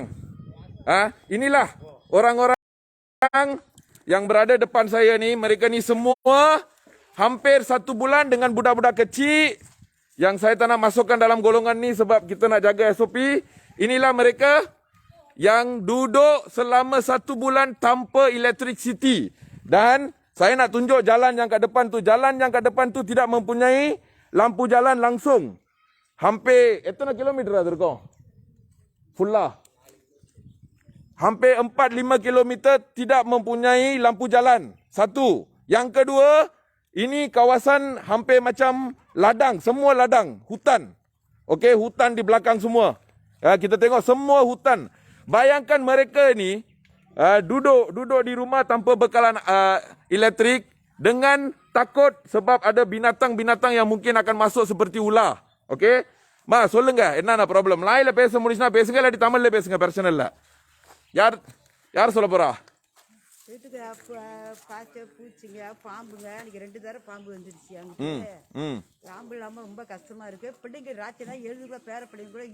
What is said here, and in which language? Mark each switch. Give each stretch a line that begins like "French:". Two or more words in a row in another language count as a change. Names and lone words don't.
Malay: Inilah orang-orang yang berada depan saya ni, mereka ni semua hampir 1 bulan dengan budak-budak kecil yang saya tak nak masukkan dalam golongan ni sebab kita nak jaga SOP. Inilah mereka yang duduk selama 1 bulan tanpa electricity. Dan saya nak tunjuk jalan yang kat depan tu. Jalan yang kat depan tu tidak mempunyai lampu jalan langsung. Hampir,
Tamil: எத்தனை kilometer அது இருக்கும்? Full.
Malay: Hampir 4-5 kilometer tidak mempunyai lampu jalan. Satu. Yang kedua, ini kawasan hampir macam ladang. Semua ladang. Hutan. Okey, hutan di belakang semua. Kita tengok semua hutan. Bayangkan mereka ni duduk di rumah tanpa bekalan elektrik dengan takut sebab ada binatang-binatang yang mungkin akan masuk seperti ular. Okay?
Tamil: சொல்லுங்க என்னென்ன ப்ராப்ளம் லாயில பேச முடிச்சுனா பேசுங்க இல்லாட்டி தமிழ்ல பேசுங்க பிரச்சனை இல்ல யார் சொல்ல போறா வீட்டுக்கு பாச்சை பூச்சிங்க பாம்புங்க எனக்கு 2 தடவை பாம்பு வந்துருச்சு அங்க பாம்பு இல்லாம ரொம்ப கஷ்டமா இருக்கு பிள்ளைங்க ராத்திரி தான் எழுதுக்குள்ள பேர பிள்ளைங்க கூட